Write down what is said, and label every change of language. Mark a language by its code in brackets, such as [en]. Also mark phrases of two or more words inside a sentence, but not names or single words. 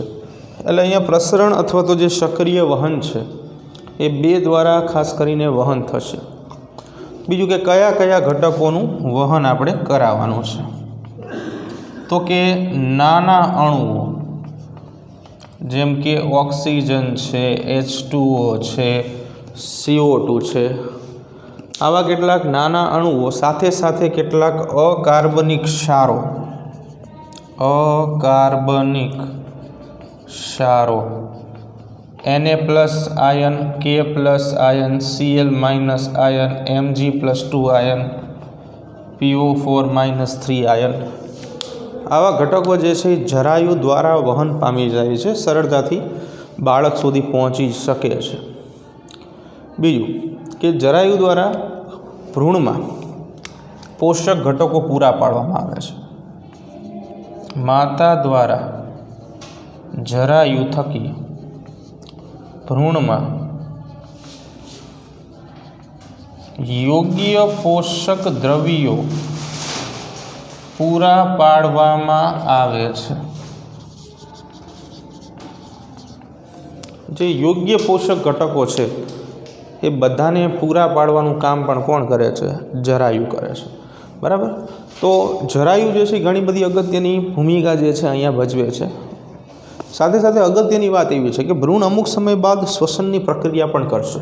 [gu] એટલે અહીંયા પ્રસરણ અથવા તો જે સક્રિય વહન છે એ બે દ્વારા ખાસ કરીને વહન થશે। બીજું કે કયા કયા ઘટકોનું વહન આપણે કરાવવાનું છે તો કે નાના અણુઓ જેમ કે ઑક્સીજન છે H2O છે CO2 છે આવા કેટલાક નાના અણુઓ સાથે સાથે કેટલાક અકાર્બનિક ક્ષારો Na+ આયન K+ આયન Cl- આયન Mg+2 આયન PO4- આયન આવા ઘટકો જે છે જરાયુ દ્વારા વહન પામી જાય છે, સરળતાથી બાળક સુધી પહોંચી શકે છે। બીજું કે જરાયુ દ્વારા ભ્રૂણમાં પોષક ઘટકો પૂરા પાડવામાં આવે છે। માતા દ્વારા જરાયુ થકી ભ્રૂણમાં યોગ્ય પોષક દ્રવ્યો પૂરા પાડવામાં આવે છે। જે યોગ્ય પોષક ઘટકો છે એ બધાને પૂરા પાડવાનું કામ પણ કોણ કરે છે? જરાયુ કરે છે। બરાબર। તો જરાયુ જે છે ઘણી બધી અગત્યની ભૂમિકા જે છે અહીંયા ભજવે છે। સાથે સાથે અગત્યની વાત એવી છે કે ભ્રૂણ અમુક સમય બાદ શ્વસનની પ્રક્રિયા પણ કરશે।